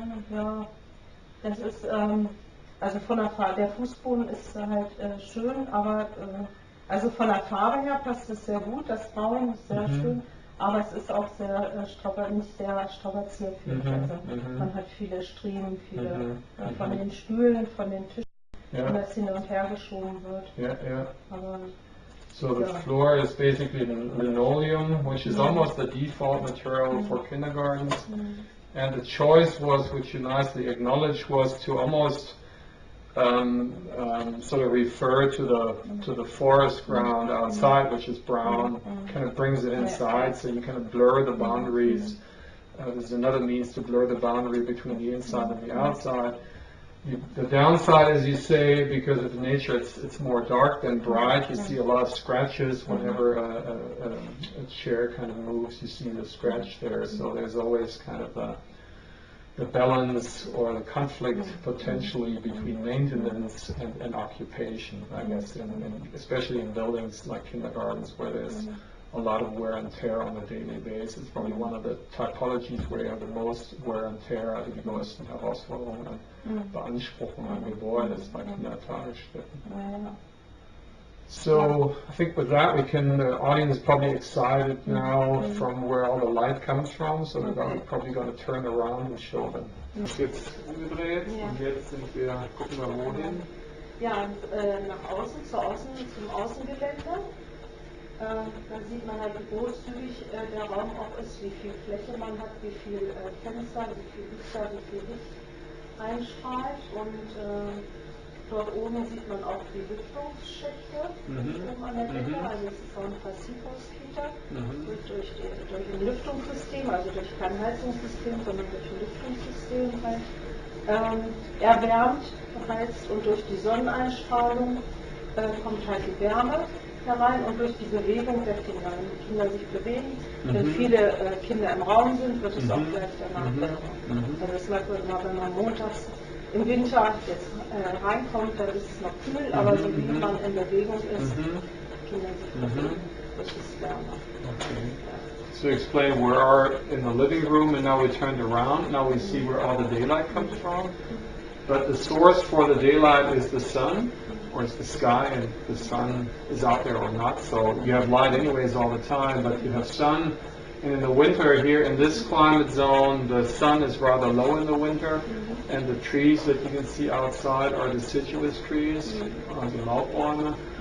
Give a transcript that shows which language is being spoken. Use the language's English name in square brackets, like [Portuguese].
[German] Ja, das ist, also von der Fußboden ist halt schön, aber also von der Farbe her passt es sehr gut, das Braun ist sehr schön, Aber es ist auch sehr nicht sehr strapazierfähig. Also man hat viele Striemen, viele von den Stühlen, von den Tischen, wenn das hin und her geschoben wird. Aber, [English] so the floor is basically linoleum, which is almost the default material for kindergartens. And the choice was, which you nicely acknowledged, was to almost sort of refer to the forest ground outside, which is brown, kind of brings it inside, so you kind of blur the boundaries. There's another means to blur the boundary between the inside and the outside. The downside, as you say, because of the nature, it's more dark than bright. You see a lot of scratches whenever a chair kind of moves. You see the scratch there, so there's always kind of the balance or the conflict potentially between maintenance and occupation, I guess, especially in buildings like kindergartens where there's a lot of wear and tear on a daily basis. Probably one of the typologies where you have the most wear and tear, [German] also die größten Herausforderungen an Beanspruchung an Gebäude ist bei Kindertagesstätten. [English] So I think with that the audience is probably excited now from where all the light comes from, so we're probably going to turn around and show them. [German] Jetzt umgedreht und jetzt gucken wir wohin. Ja, und nach außen, zum Außengelände. Da sieht man halt, wie großzügig der Raum auch ist, wie viel Fläche man hat, wie viel Fenster, wie viel Lichter, wie viel Licht einstrahlt. Und dort oben sieht man auch die Lüftungsschächte oben an der Decke. Also es ist auch ein Passivhaus-Kita, durch ein Lüftungssystem, also durch kein Heizungssystem, sondern durch ein Lüftungssystem halt erwärmt, beheizt, und durch die Sonneneinstrahlung kommt halt die Wärme herein und durch die Bewegung der Kinder. Wenn die Kinder sich bewegen, wenn viele Kinder im Raum sind, wird es auch gleich danach wärmer. Also das merkt man immer, wenn man montags im Winter jetzt reinkommt, dann ist es noch kühl, aber so wie man in Bewegung ist, Kinder sich bewegen, wird es wärmer. [English] So explain, we are in the living room and now we turned around, now we see where all the daylight comes from. But the source for the daylight is the sun, or it's the sky, and the sun is out there or not. So you have light anyways all the time, but you have sun. And in the winter here in this climate zone, the sun is rather low in the winter, and the trees that you can see outside are deciduous trees, the Laubbäume.